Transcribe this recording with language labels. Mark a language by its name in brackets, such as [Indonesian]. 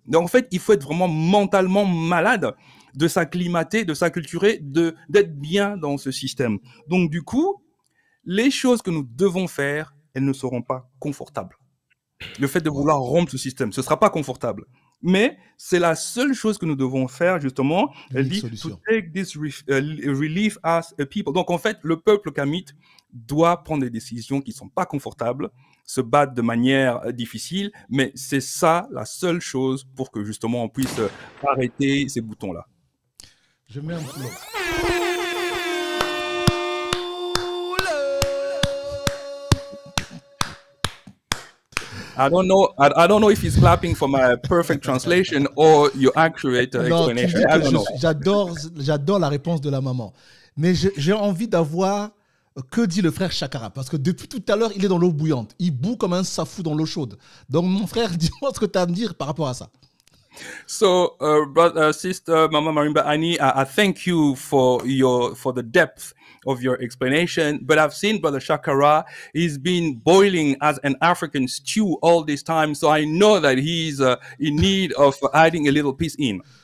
[French] Donc en fait, il faut être vraiment mentalement malade de s'acclimater, de s'acculturer, d'être bien dans ce système. Donc du coup, les choses que nous devons faire, elles ne seront pas confortables. Le fait de vouloir rompre ce système, ce ne sera pas confortable. Mais c'est la seule chose que nous devons faire, justement. Elle dit, [English] to take this relief as a people. [French] Donc, en fait, le peuple kamite doit prendre des décisions qui ne sont pas confortables, se battre de manière difficile, mais c'est ça la seule chose pour que, justement, on puisse arrêter ces boutons-là. Je mets un peu. [English] I don't know if he's clapping for my perfect translation or your accurate explanation. I don't know. [French] J'adore la réponse de la maman. Mais j'ai envie d'avoir que dit le frère Chakara. Parce que depuis tout à l'heure, il est dans l'eau bouillante. Il bout comme un safou dans l'eau chaude. Donc, mon frère, dis-moi ce que tu as à me dire par rapport à ça. [English] So, Sister Mama Marimba Ani, I thank you for the depth of your explanation. But I've seen Brother Shakara, he's been boiling as an African stew all this time, so I know that he's in need of adding a little piece in.